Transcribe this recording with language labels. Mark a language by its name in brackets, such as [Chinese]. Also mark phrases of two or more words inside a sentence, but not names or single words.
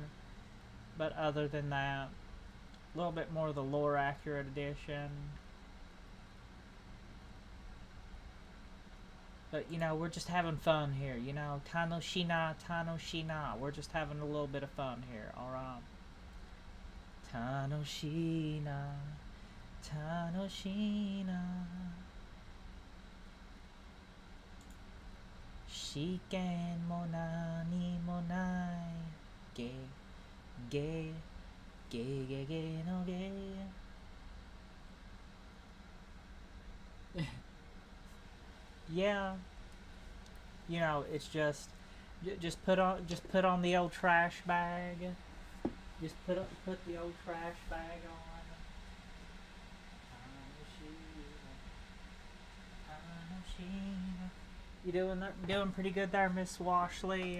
[English] But other than that, a little bit more of the lore accurate edition. But, you know, we're just having fun here, you know. [Japanese] 楽しいな、楽しいな. [English] We're just having a little bit of fun here, alright? [Japanese] 楽しいな、楽しいな. 試験も何もない. Ge, ge, ge, ge, ge, no ge. [English] yeah, you know, it's just put on the old trash bag. Just put the old trash bag on. You doing pretty good there, Miss Washley?